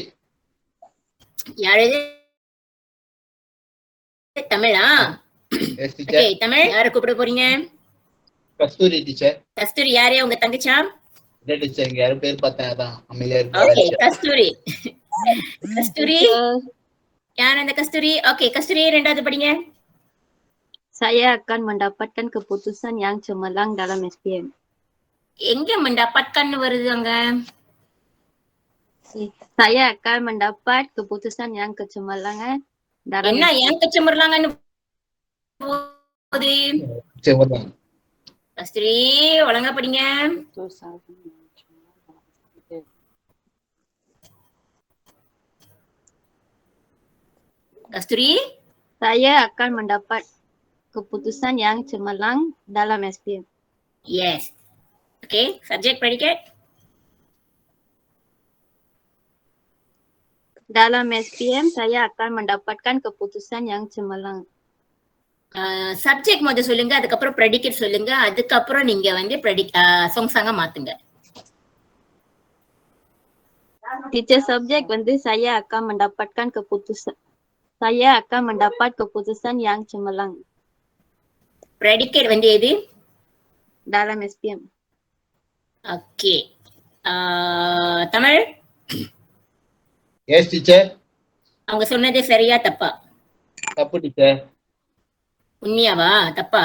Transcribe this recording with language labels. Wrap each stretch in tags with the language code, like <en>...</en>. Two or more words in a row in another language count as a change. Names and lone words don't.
<ta>யாரு? தமிழா?</ta> <en>எஸ்</en> <ta>ஓகே, டீச்சர். தமிழ். யாரை கூப்பிட போறீங்க? கஸ்தூரி டீச்சர். கஸ்தூரி யாரே உங்க தங்கச்சா? இல்ல டீச்சர், இங்க யாரும் பேர் பார்த்தேன், அதான் அமைதியா ஓகே, இருக்கு. கஸ்தூரி. கஸ்தூரி யார் அந்த கஸ்தூரி? ஓகே, கஸ்தூரி 2வது படிங்க.</ta> <ms>Saya akan mendapatkan keputusan yang cemerlang dalam SPM.</ms> <ta>எங்க mendapatkan வருது அங்க?</ta> <ms>Saya akan mendapat keputusan yang kecemerlangan dalam</ms> <ta>என்ன</ta> <ms>yang kecemerlangan</ms> <ta>போகுது? செவதான். கஸ்தூரி ஒழுங்கா படிங்க. கஸ்தூரி</ta> <ms>Saya akan mendapat keputusan yang cemerlang dalam SPM.</ms> <en>yes. Okay, subject predicate.</en> <ms>Dalam SPM saya akan mendapatkan keputusan yang cemerlang.</ms> <ta>சப்ஜெக்ட் முதல்ல சொல்லுங்க, அதுக்கப்புறம் ப்ரெடிகேட் சொல்லுங்க, அதுக்கப்புறம் நீங்க வந்து சொங்சாங்க மாத்துங்க.</ta> <ms>Teacher subjek வந்து saya akan mendapatkan keputusan. Saya akan mendapat keputusan yang cemerlang.</ms> <ta>ப்ரெடிகேட் வந்து எது?</ta> <ms>Dalam SPM.</ms> <ta>ஓகே, தமிழ்.</ta> <en>yes teacher.</en> <ta>அவங்க சொன்னது சரியா தப்பா? தப்பு டீச்சர். உண்மையாவா தப்பா?</ta>